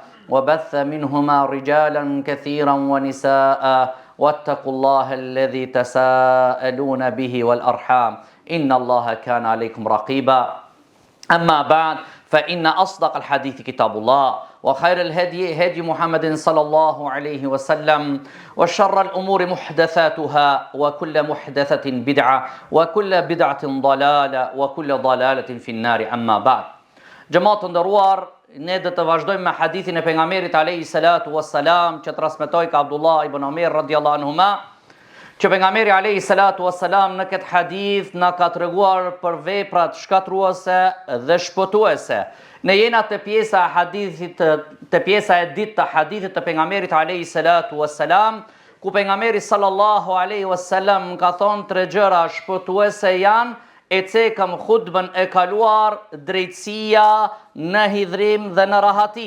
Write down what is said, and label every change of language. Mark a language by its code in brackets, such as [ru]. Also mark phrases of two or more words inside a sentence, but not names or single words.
[ar] وبث منهما رجالا كثيرا ونساء واتقوا الله الذي تساءلون به والأرحام إن الله كان عليكم رقيبا أما بعد فإن أصدق الحديث كتاب الله وخير الهدي هدي محمد صلى الله عليه وسلم وشر الأمور محدثاتها وكل محدثة بدعة وكل بدعة ضلالة وكل ضلالة في النار أما بعد [sq] Gjematë të ndëruar, ne do të vazhdojmë me hadithin e pejgamberit [ar] عليه الصلاة والسلام [sq] që transmetoi ka Abdullah ibn Umar [ar] رضي الله عنهما, [sq] që pejgamberi [ar] عليه الصلاة والسلام [sq] në këtë hadith na ka treguar për veprat shkatruese dhe shpëtuese. Ne jena te pjesa e hadithit, te pjesa e dytë të hadithit të pejgamberit [ar] عليه الصلاة والسلام, [sq] ku pejgamberi [ar] صلى الله عليه وسلم [sq] ka thonë tre gjëra shpëtuese janë e cekëm khutbën e kaluar, drejtësia në hidhrim dhe në rahati.